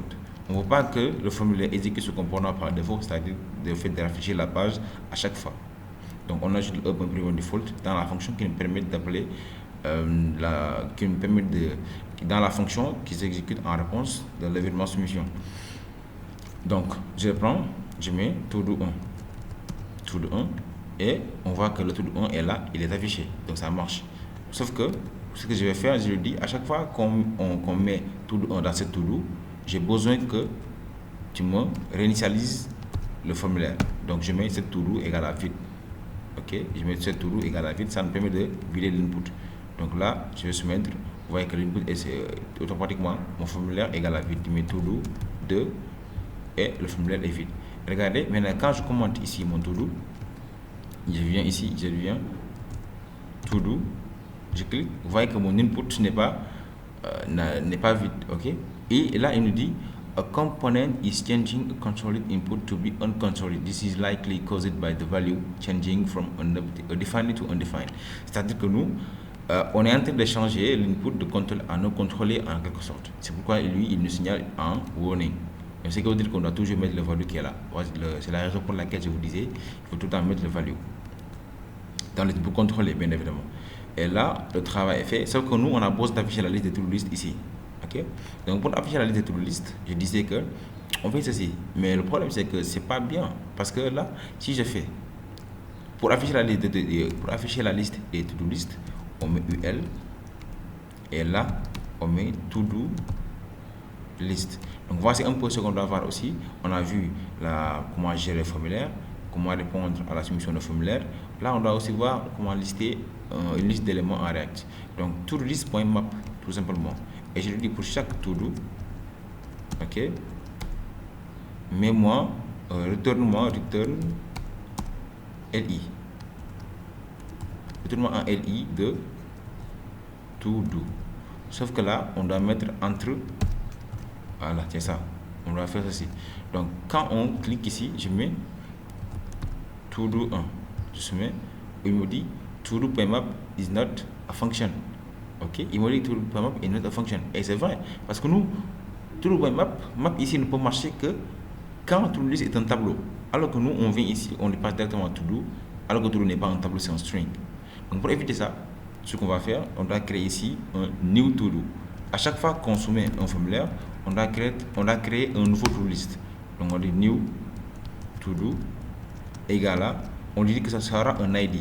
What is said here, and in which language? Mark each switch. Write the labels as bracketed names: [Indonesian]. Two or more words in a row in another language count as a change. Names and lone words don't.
[French] On ne veut pas que le formulaire exécute ce comportement par défaut, c'est-à-dire le fait d'afficher la page à chaque fois. Donc, on ajoute le E. [English] prevent default [French] dans la fonction qui nous permet d'appeler dans la fonction qui s'exécute en réponse de l'événement soumission. Donc, je prends, je mets to-do 1. To-do 1 et on voit que le to-do 1 est là, il est affiché. Donc, ça marche. Sauf que, ce que je vais faire, je lui dis, à chaque fois qu'on met to-do 1 dans cette to-do, j'ai besoin que tu me réinitialises le formulaire. Donc, je mets cette to-do égale à vide. Ok, je mets cette to-do égale à vide, ça me permet de vider l'input. Donc là, je vais soumettre, vous voyez que l'input est automatiquement mon formulaire égale à vide. Je mets to-do 2 et le formulaire est vide. Regardez, maintenant quand je commente ici mon to-do, je viens ici, je viens to-do, je clique, vous voyez que mon input n'est pas vide, ok? Et là, il nous dit [English] a component is changing a controlled input to be uncontrolled. This is likely caused by the value changing from defined to undefined. [French] C'est-à-dire que nous, on est en train de changer l'input de contrôle à non contrôlé en quelque sorte. C'est pourquoi lui, il nous signale un warning. Donc, ce qui veut dire qu'on doit toujours mettre le value qui est là. C'est la raison pour laquelle je vous disais, il faut tout le temps mettre le value pour contrôler, bien évidemment. Et là, le travail est fait. Sauf que nous, on a besoin d'afficher la liste de [English] to-do list [French] ici. Ok? Donc, pour afficher la liste de [English] to-do list, [French] je disais que on fait ceci. Mais le problème, c'est que c'est pas bien. Parce que là, si je fais pour afficher la liste des [English] to-do list, [French] on met UL. Et là, on met [English] to-do list. [French] Donc voici un peu ce qu'on doit voir aussi. On a vu comment gérer le formulaire, comment répondre à la soumission de formulaire. Là, on doit aussi voir comment lister une liste d'éléments en React. Donc to-do-list.map tout simplement. Et je lui dis pour chaque to-do, ok, mets-moi, retourne-moi, [English] return LI. [French] Retourne-moi un LI de to-do. Sauf que là, on doit mettre entre. Voilà, c'est ça. On doit faire ceci. Donc, quand on clique ici, je mets to-do 1. Je mets, il me dit [English] to-do.map is not a function. [French] Ok, il m'a dit to-do.map est [English] not a function. [French] Et c'est vrai, parce que nous, to-do.map, map ici ne peut marcher que quand [English] to-do list [French] est un tableau. Alors que nous, on vient ici, on passe directement à to-do, alors que to-do n'est pas un tableau, c'est un string. Donc pour éviter ça, ce qu'on va faire, on doit créer ici un [English] new to-do. [French] À chaque fois qu'on soumet un formulaire, on doit créer un nouveau [English] to-do list. [French] Donc on dit [English] new to-do [French] égale à, on dit que ça sera un ID.